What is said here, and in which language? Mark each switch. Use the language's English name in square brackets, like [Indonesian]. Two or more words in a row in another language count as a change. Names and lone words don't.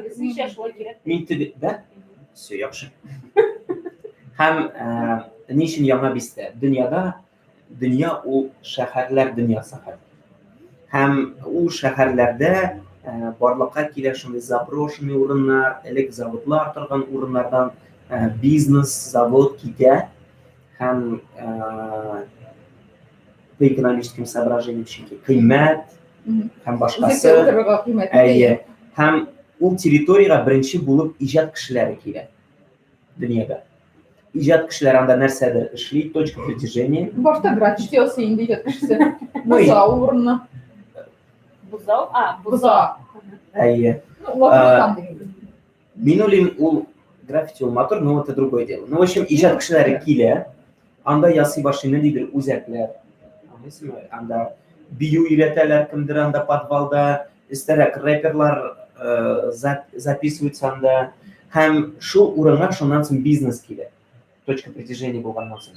[Tatar] Мин теге, да? Все, яхшы. Һәм ни өчен яңа бистә? Дөнья ул шәһәрләр дөньясы хәзер. Һәм ул шәһәрләрдә барлыкка килә шундый заброшенный урыннар, элек заводлар торган урыннардан бизнес, завод китә. [Russian] Һәм по экономическим соображениям, [Tatar] чөнки кыйммәт һәм башкасы. Әйе. Һәм ул территорияга беренче булып иҗат кешеләре килә. Дөньяга. Иҗат кешеләр анда нәрсәдер эшли, [Russian] точка притяжения. [Tatar] Башта брат җитәсе инде иҗат кешесе. Бузау урыны. Бузау. Әйе. Мин уйлыйм, ул граффити ул матур, [Russian] но это другое дело. Ну, в общем, [Tatar] иҗат кешеләре килә, анда ясый башлый нидер үзәкләр. Анда бию өйрәтәләр, кемдер анда подвалда, истәрәк рэперлар записываются анда. Һәм шул урынга шуннан соң бизнес килә. [Russian] Точка притяжения [Tatar] булганнан соң.